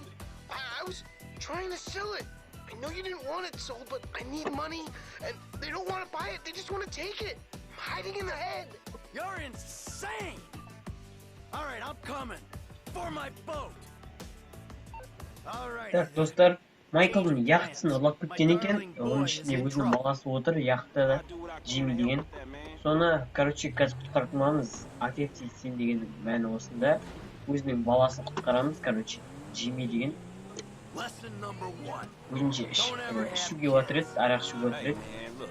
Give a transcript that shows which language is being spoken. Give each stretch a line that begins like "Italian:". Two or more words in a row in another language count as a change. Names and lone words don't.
English: I was trying to sell it. I know you didn't want it sold, but I need money, and they don't want to buy it. They just want to take it. I'm hiding in the head. You're insane! All right, I'm coming. For my boat. All right.
Kazakh: Так, достар, Майклдың яхтысын ұрлап кеткен екен. Оның ішінде өзінің баласы отыр, яхтада Джимми деген. Соны, короче, қазір құтқармамыз.
Russian: Отец и сын
Kazakh: деген мәні осында. Өзінің баласын құтқарамыз, короче, Джимми деген. Өзінше ішуге отырады, арақ ішуге отырады.